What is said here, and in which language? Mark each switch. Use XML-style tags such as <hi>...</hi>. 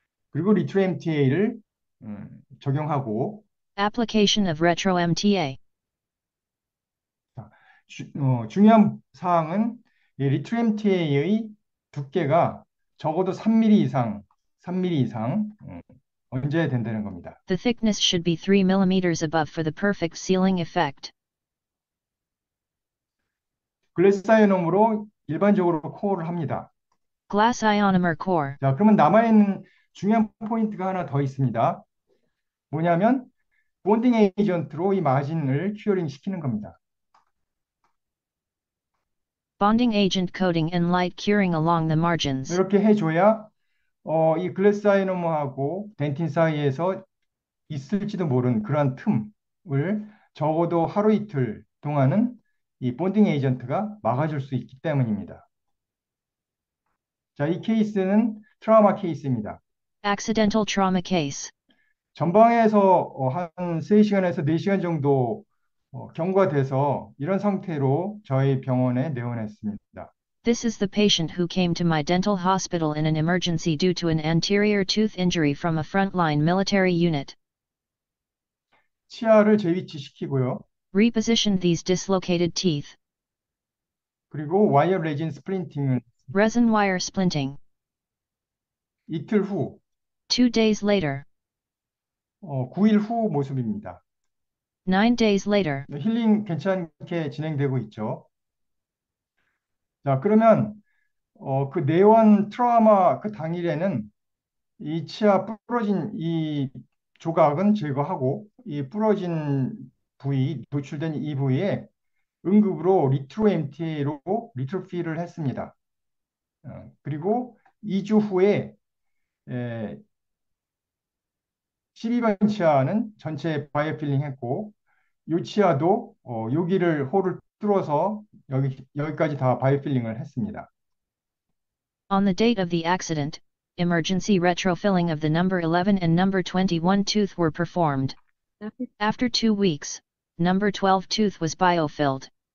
<ko>그리고 리트로 MTA를 적용하고</ko> <en>Application of retro MTA.</en> <ko>중요한 사항은 이 리트로 MTA의 두께가 적어도 3mm 이상, 3mm 이상 얹어야 된다는 겁니다.</ko> <en>The thickness should be 3 mm above for the perfect sealing effect.</en> <ko>글래스아이놈으로 일반적으로 코어를 합니다.</ko> <en>Glass ionomer core.</en> <ko>자, 그러면 남아있는 중요한 포인트가 하나 더 있습니다. 뭐냐면 본딩 에이전트로 이 마진을 큐어링 시키는 겁니다.</ko> <en>Bonding agent coating and light curing along the margins.</en> <ko>이렇게 해줘야 이 글래스아이노모하고 덴틴 사이에서 있을지도 모르는 그러한 틈을 적어도 하루 이틀 동안은 이 본딩 에이전트가 막아줄 수 있기 때문입니다. 자, 이 케이스는 트라우마 케이스입니다.</ko> <en>Accidental trauma case.</en> <ko>전방에서 한 3시간에서 4시간 정도 경과돼서 이런 상태로 저희 병원에 내원했습니다.</ko> <en>This is the patient who came to my dental hospital in an emergency due to an anterior tooth injury from a frontline military unit.</en> <ko>치아를 재위치시키고요.</ko> <en>Repositioned these dislocated teeth.</en> <ko>그리고 와이어 레진 스플린팅을</ko> <en>Resin wire splinting.</en> <ko>이틀 후,</ko> <en>2 days later.</en> <ko>9일 후 모습입니다.</ko> <en>9 days later.</en> <ko>힐링 괜찮게 진행되고 있죠. 자, 그러면 그 내원 트라우마 그 당일에는 이 치아 부러진 이 조각은 제거하고 이 부러진 부위, 노출된 이 부위에 응급으로 리트로 MTA로 리트로피를 했습니다. 그리고 2주 후에 12번 치아는 전체 바이오필링 했고 이 치아도 여기를 홀을 뚫어서 여기까지 다 바이오필링을 했습니다.</ko> <en>On the date of the accident, emergency retrofilling of the number 11 and number 21 tooth were performed. After 2 weeks, number 12 tooth was biofilled.</en>